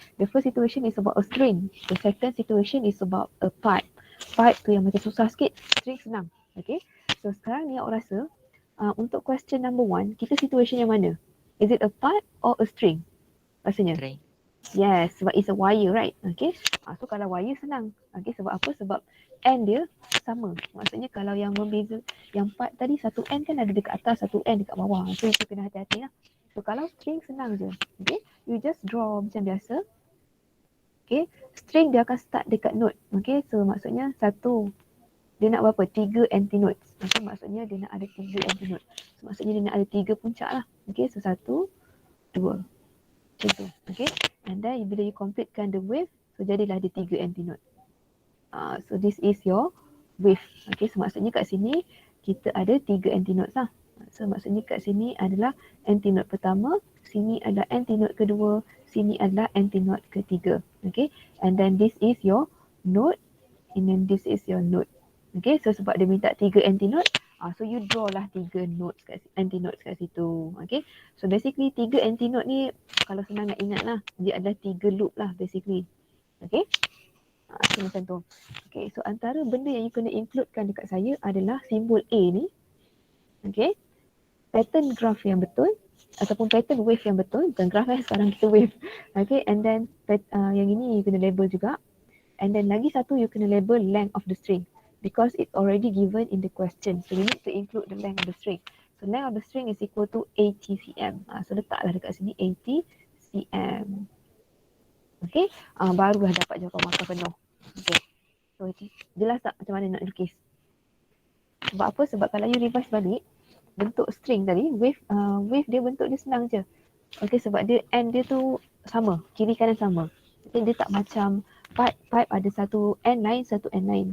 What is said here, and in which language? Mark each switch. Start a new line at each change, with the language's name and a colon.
English: The first situation is about a string. The second situation is about a pipe.
Malay: Pipe tu yang macam susah sikit, string senang. Okay. So sekarang ni awak rasa untuk question number 1, kita situation yang mana?
English: Is it a pipe or a string? Rasanya? String. Yes, sebab it's a wire, right?
Malay: Okay. So kalau wire senang. Okay, sebab apa? Sebab end dia sama. Maksudnya kalau yang membeza, yang part tadi satu end kan ada dekat atas, satu end dekat bawah. So itu kena hati-hati lah. So kalau string senang je. Okay, you just draw macam biasa. Okay, string dia akan start dekat note. Okay, so maksudnya satu, dia nak berapa? 3 antinodes. Okay, maksudnya dia nak ada 3 antinodes. So maksudnya dia nak ada 3 puncak lah. Okay, so 1, 2. Macam tu. Okay, and then bila you completekan the wave, so jadilah ada 3 antinode.
English: So this is your wave.
Malay: Okay, so maksudnya kat sini kita ada 3 antinodes lah. So maksudnya kat sini adalah antinode pertama, sini adalah antinode kedua, sini adalah antinode ketiga.
English: Okay, and then this is your node, and then this is your node.
Malay: Okay, so sebab dia minta 3 antinode, so you draw lah 3 nodes antinodes kat situ. Okay, so basically 3 antinode ni kalau senang nak ingat lah, dia adalah 3 loop lah basically. Okay, so macam tu. Okay, so antara benda yang you kena includekan dekat saya adalah simbol A ni. Okay, pattern graph yang betul ataupun pattern wave yang betul. Bukan graph sekarang kita wave. Okay, and then yang ini you kena label juga. And then lagi satu you kena label length of the string.
English: Because it's already given in the question. So you need to include the length of the string. So length of the string is equal to 80 cm.
Malay: So letaklah dekat sini 80 cm. Okay. Barulah dapat jawapan markah penuh. Okay. So jelas tak macam mana nak lukis? Sebab apa? Sebab kalau you revise balik, bentuk string tadi, wave dia bentuk dia senang je. Okay, sebab dia end dia tu sama, kiri kanan sama. Jadi dia tak macam pipe ada satu end lain, satu end lain.